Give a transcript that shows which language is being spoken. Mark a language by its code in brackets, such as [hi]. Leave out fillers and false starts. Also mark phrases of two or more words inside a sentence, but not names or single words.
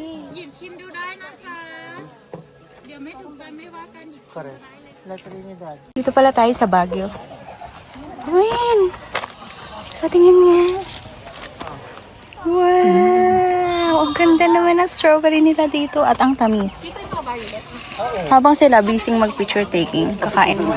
[th] หยิบชิมดูได้นะคะ เดี๋ยวไม่ถูกกันไม่ว่ากันหยิบ [en] Correct. [tl] Dito pala tayo sa Baguio. Win! Patingin nga. Wow! Ang ganda naman ng strawberry nila dito at ang tamis. Habang sila busy mag- [en] picture taking, [tl] kakain mo.